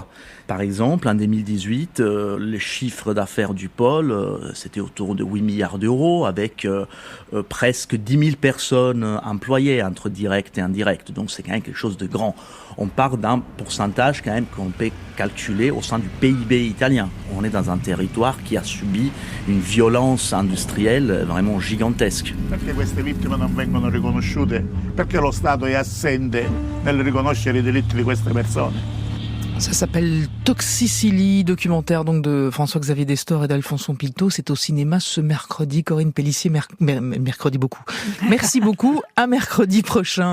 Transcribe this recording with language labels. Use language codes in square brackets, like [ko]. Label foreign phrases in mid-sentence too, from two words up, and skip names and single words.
[fr] Par exemple, en 2018, les chiffres d'affaires du pôle, c'était autour de 8 milliards d'euros, avec presque 10 000 personnes employées entre direct et indirect. Donc c'est quand même quelque chose de grand. On part d'un pourcentage quand même qu'on peut calculer au sein du PIB italien. On est dans un territoire qui a subi une violence industrielle vraiment gigantesque. [it] Perché queste vittime non vengono riconosciute? Perché lo Stato è assente nel riconoscere i diritti di queste persone? [fr] Ça s'appelle Toxicity, documentaire donc de François-Xavier Destor et d'Alfonso Pinto. C'est au cinéma ce mercredi. Corinne Pellissier, mercredi beaucoup. Merci beaucoup. À mercredi prochain.